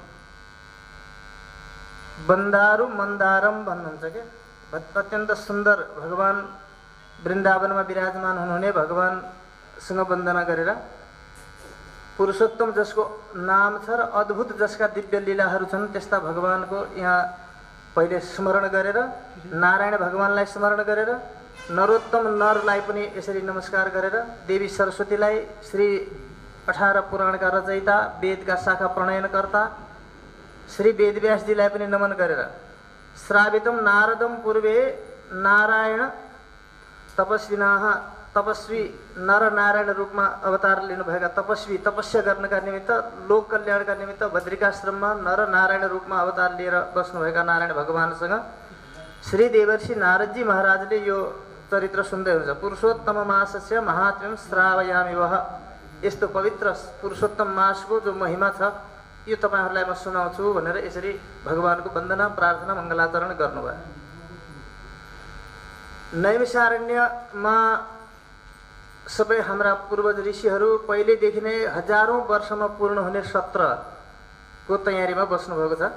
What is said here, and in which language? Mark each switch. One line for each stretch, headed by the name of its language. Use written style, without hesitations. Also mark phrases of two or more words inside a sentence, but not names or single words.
Sanskrit: बन्दारु मन्दारम
Nepali: भन्नुहुन्छ के अत्यन्त सुन्दर भगवान् वृन्दावनमा विराजमान हुनुहुने भगवानसँग वन्दना गरेर पुरुषोत्तम जसको नाम छ र अद्भुत जसका दिव्य लीलाहरू छन् त्यस्ता भगवानको यहाँ पहिले स्मरण गरेर नारायण भगवानलाई स्मरण गरेर नरोत्तम नरलाई पनि यसरी नमस्कार गरेर देवी सरस्वतीलाई श्री 18 पुराणका रचयिता वेदका शाखा प्रणयनकर्ता श्री वेदव्यासजीलाई पनि नमन गरेर
Sanskrit: श्रावितम नारदम पूर्वे नारायण तपस्विनाः
Nepali: तपस्वी नर नारायण रूपमा अवतार लिनुभएका तपस्वी तपस्या गर्नका निमित्त लोक कल्याणका निमित्त बद्रिकाश्रममा नर नारायण रूपमा अवतार लिएर बस्नुभएका नारायण भगवानसँग श्री देवर्षि नारदजी महाराजले यो चरित्र सुन्दै हुन्छ।
Sanskrit: पुरुषोत्तम मासस्य महात्म्यम श्रावयामि वह।
Nepali: यस्तो पवित्र पुरुषोत्तम मासको जो महिमा छ यो तपाईहरुलाई म सुनाउँछु भनेर यसरी भगवानको वन्दना प्रार्थना मङ्गलाचरण गर्नुभयो। नैमिषारण्यमा सबै हाम्रा पूर्वज ऋषिहरू पहिलेदेखि नै हजारौं वर्षमा पूर्ण हुने सत्रको तयारीमा बस्नुभएको छ।